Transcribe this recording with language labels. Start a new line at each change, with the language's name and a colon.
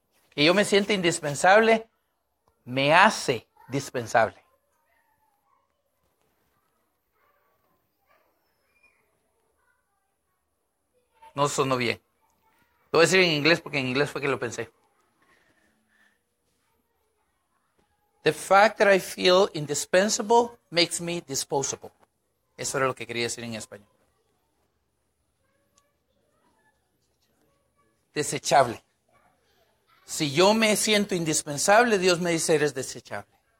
Spanish: Que yo me sienta indispensable, me hace dispensable. No sonó bien. Lo voy a decir en inglés porque en inglés fue que lo pensé.
English: The fact that I feel indispensable makes me disposable.
Spanish: Eso era lo que quería decir en español. Desechable. Si yo me siento indispensable, Dios me dice, eres desechable.